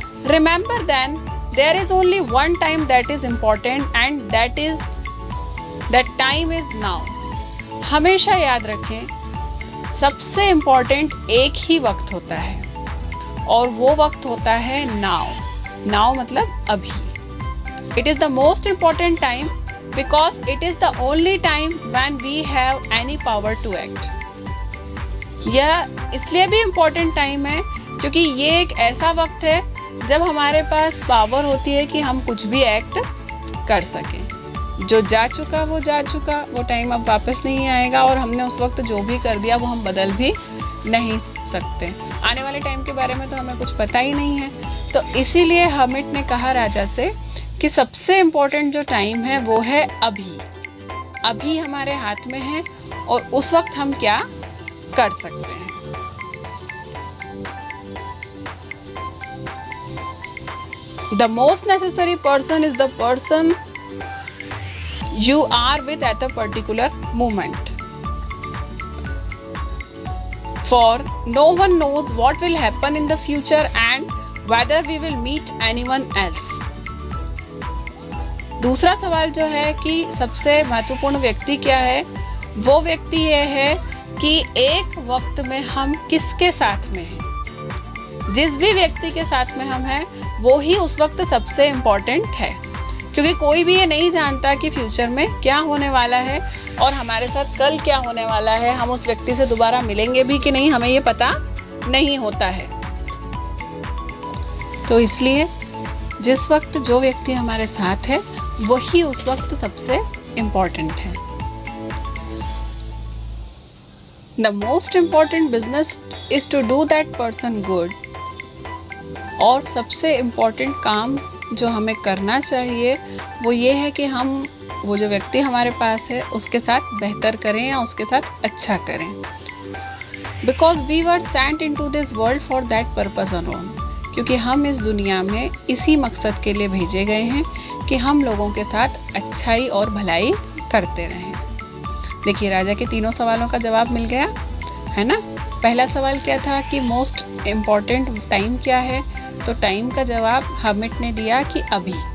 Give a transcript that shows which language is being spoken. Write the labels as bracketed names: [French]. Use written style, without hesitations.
[English] Remember then there is only one time that is important and that time is now. [Hindi] हमेशा याद रखें, सबसे important एक ही वक्त होता है और वो वक्त होता है नाउ। नाउ मतलब अभी। [English] It is the most important time because it is the only time when we have any power to act. [Hindi] यह इसलिए भी इम्पोर्टेंट टाइम है क्योंकि ये एक ऐसा वक्त है जब हमारे पास पावर होती है कि हम कुछ भी एक्ट कर सकें। जो जा चुका वो जा चुका, वो टाइम अब वापस नहीं आएगा और हमने उस वक्त जो भी कर दिया वो हम बदल भी नहीं सकते। आने वाले टाइम के बारे में तो हमें कुछ पता ही नहीं है। तो इसीलिए हर्मिट ने कहा राजा से कि सबसे इम्पोर्टेंट जो टाइम है वो है अभी। अभी हमारे हाथ में है और उस वक्त हम क्या कर सकते हैं। [English] The most necessary person is the person you are with at a particular moment. For no one knows what will happen in the future and whether we will meet anyone else. [Hindi] दूसरा सवाल जो है कि सबसे महत्वपूर्ण व्यक्ति क्या है, वो व्यक्ति ये है कि एक वक्त में हम किसके साथ में हैं। जिस भी व्यक्ति के साथ में हम हैं वो ही उस वक्त सबसे इम्पोर्टेंट है, क्योंकि कोई भी ये नहीं जानता कि फ्यूचर में क्या होने वाला है और हमारे साथ कल क्या होने वाला है। हम उस व्यक्ति से दोबारा मिलेंगे भी कि नहीं, हमें ये पता नहीं होता है। तो इसलिए जिस वक्त जो व्यक्ति हमारे साथ है वही उस वक्त सबसे इम्पोर्टेंट है। [English] The most important business is to do that person good. [Hindi] और सबसे इम्पोर्टेंट काम जो हमें करना चाहिए वो ये है कि हम वो जो व्यक्ति हमारे पास है उसके साथ बेहतर करें या उसके साथ अच्छा करें। [English] Because we were sent into this world for that purpose alone. [Hindi] क्योंकि हम इस दुनिया में इसी मकसद के लिए भेजे गए हैं कि हम लोगों के साथ अच्छाई और भलाई करते रहें। देखिए, राजा के तीनों सवालों का जवाब मिल गया है ना। पहला सवाल क्या था कि मोस्ट इम्पॉर्टेंट टाइम क्या है, तो टाइम का जवाब हर्मिट ने दिया कि अभी।